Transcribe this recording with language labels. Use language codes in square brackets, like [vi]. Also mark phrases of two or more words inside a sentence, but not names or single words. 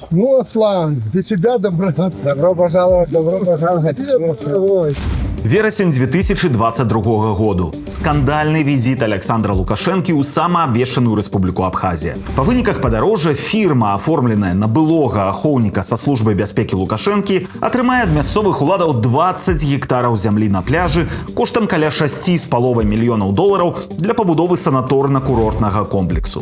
[ru] Вот, Слава, для тебя добро пожаловать, добро пожаловать. Ой. [be] Верасень 2022 году. Скандальны візіт Александра Лукашэнкі ў самаабвешчаную Рэспубліку Абхазія. Па выніках падарожжа фірма, аформленая на былога ахоўніка са службай бяспекі Лукашэнкі, атрымае ад мясцовых уладаў 20 гектараў зямлі на пляжы коштам каля 6,5 мільёнаў долараў для пабудовы санаторна-курортнага комплексу.